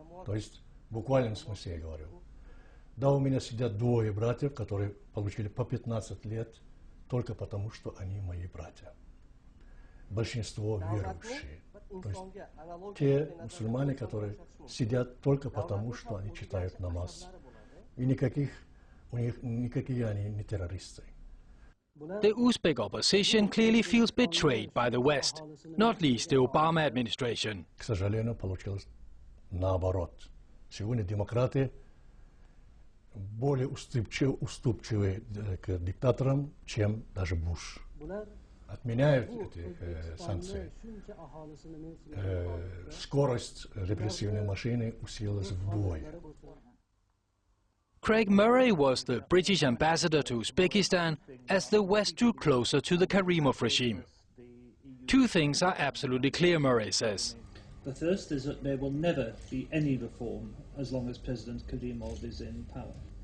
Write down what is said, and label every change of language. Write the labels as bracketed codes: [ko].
[ru] То есть в буквальном смысле я говорю. Да, у меня сидят двое братьев, которые получили по 15 лет только потому, что они мои братья. Большинство верующие. То есть те мусульмане, которые сидят только потому, что они читают намаз. И никакие они не террористы. [en] The Uzbek opposition clearly feels betrayed by the West, not least the Obama administration. [ru] К сожалению, получилось наоборот. Сегодня демократы более уступчивы к диктаторам, чем даже Буш. Отменяют эти санкции. Скорость репрессивной машины усилилась вдвое. [en] Craig Murray was the British ambassador to Uzbekistan as the West drew closer to the Karimov regime. Two things are absolutely clear, Murray says. The first is that there will never be any reform as long as President Karimov is in power.